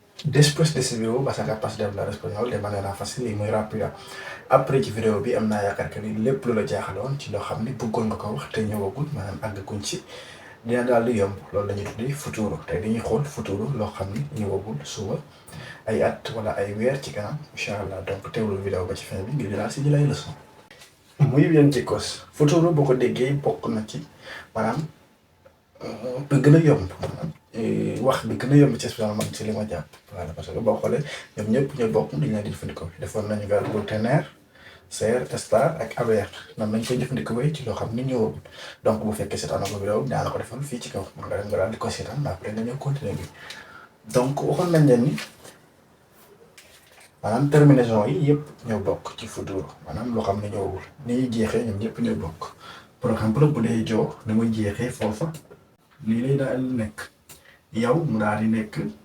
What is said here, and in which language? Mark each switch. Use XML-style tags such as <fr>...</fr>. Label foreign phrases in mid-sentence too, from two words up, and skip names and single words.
<es>Después de ese video vas a capaz de hablar español de manera fácil y muy rápida.</es> <wo>Après ci vidéo bi am naa yaakaar que ni lépp lu la jaaxaloon ci loo xam ni bëggoon nga ko wax te ñëwagul maanaam àggaguñ ci dina daal di yomb loolu la ñuy tuddee futuro tey dañuy xool futuro loo xam ni ñëwagul suba ay at wala ay weer ci kanam</wo> <ar>إن شاء الله</ar> <wo>donc teewlu vidéo ba ci fin bi ngir daal si jël ay leçon.</wo> <es>Muy bien chicos</es> <wo>futuro boo ko déggee bokk na ci maanaam bi gën a yomb maanaam wax bi gën a yomb ci espagnol man ci li ma jàpp</wo> <fr>voilà parce que</fr> <wo>boo xoolee ñoom ñëpp ñoo bokk dañ leen di jëfandikoo defoon nañu verbe</wo> <es>tener ser estar</es> <wo>ak haber nan lañ koy jëfandikoo ci loo xam ni ñëwagul donc bu fekkee seetaan na ko vidéo bi daana ko defal fii ci kaw mën nga dem nga daal di ko seetaan</wo> <fr>mais après</fr> <wo>nga ñëw continuer bi donc waxoon nañ leen ni maanaam terminaison yi yëpp ñoo bokk ci futuro maanaam loo xam ne ñëwagul ni ñuy jeexee ñoom ñëpp ñoo bokk</wo> <fr>par exemple</fr> <wo>bu dee joo ni muy jeexee foofa lii lay daal nekk yow mu daal di nekk</wo>